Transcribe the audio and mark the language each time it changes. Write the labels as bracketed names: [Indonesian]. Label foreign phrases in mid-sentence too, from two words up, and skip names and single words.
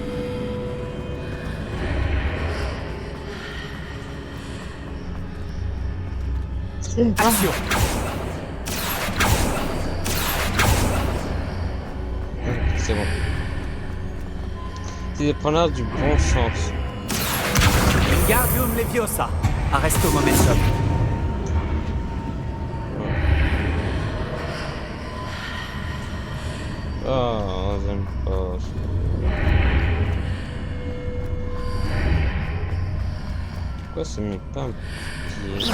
[French] Action! C'est bon. C'est des preneurs du bon sens. Wingardium Leviosa! Arresto momentum. Oh, j'aime pas. Pourquoi ça met pas un pied?